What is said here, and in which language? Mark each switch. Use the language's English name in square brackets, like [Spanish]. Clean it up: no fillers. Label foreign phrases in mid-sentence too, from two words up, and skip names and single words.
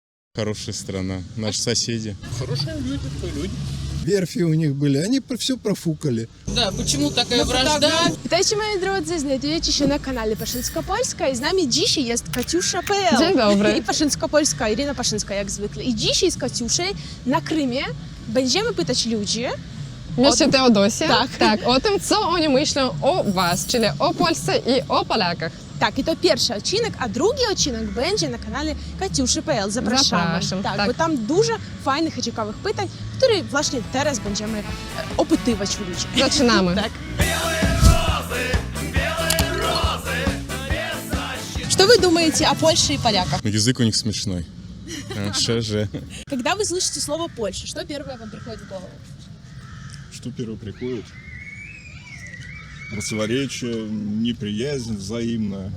[Russian] Хорошая страна, наши соседи. Хорошие люди, кто люди. Верфи у них были, они все профукали. Да, почему такая вражда? [Polish] Witajcie moi drodzy, znajdujecie się na kanale Paszynsko-Polska i z nami dzisiaj jest Katiusza.pl. Dzień dobry. I Paszynsko-Polska, Irina Paszynska jak zwykle. I dzisiaj z Katiuszą na Krymie będziemy pytać ludzi W mieście Teodosie. Tak. O tym, co oni myślą o was, czyli o Polsce i o Polakach. Tak, i to pierwszy odcinek, a drugi odcinek będzie na kanale Katiuszy.pl. Zapraszamy. Zapraszam, Tak, tak. bo tam dużo fajnych i ciekawych pytań, które właśnie teraz będziemy opytywać u ludzi. Zaczynamy. Tak. [Russian] Что вы думаете о Польше и поляках? Ну, язык у них смешной. ШЖ. Когда вы слышите слово Польша, что первое вам приходит в голову? Что первое приходит? Противоречие, неприязнь взаимная.